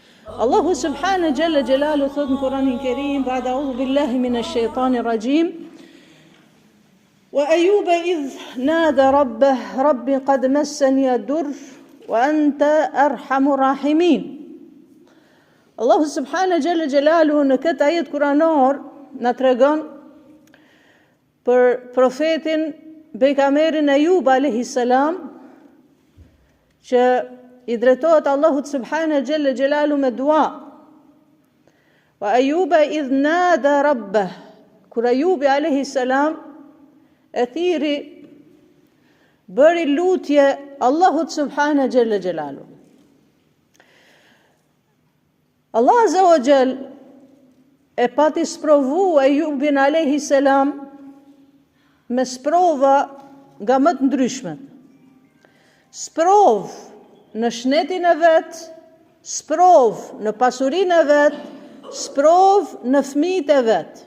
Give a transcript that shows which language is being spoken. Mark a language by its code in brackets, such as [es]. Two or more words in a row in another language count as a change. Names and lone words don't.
[sq] Allahu [ar] سبحانه جل جلاله [sq] thot në Kur'anin Kerim, [ar] بعد أعوذ بالله من الشيطان الرجيم، وأيوب إذ نادى ربه ربي قد مسني الضر وأنت أرحم الراحمين. [sq] Allahu [ar] سبحانه جل جلاله [sq] në këtë ajet kuranor na tregon për profetin pejgamberin Ayub [ar] عليه السلام [sq] që i drejtohet Allahut [ar] سبحانه جل جلاله [sq] me dua. [ar] وأيوب إذ نادى ربه, [sq] kur Ayubi [ar] عليه السلام [sq] e thiri, bëri lutje Allahut [ar] سبحانه جل جلاله. [sq] Allah [ar] عز وجل [sq] e pati sprovu Ayubin [ar] عليه السلام [sq] me sprova nga më të ndryshmet. Sprov në shnetin e vetë, sprov në pasurinë e vetë, sprov në fëmijët e vetë.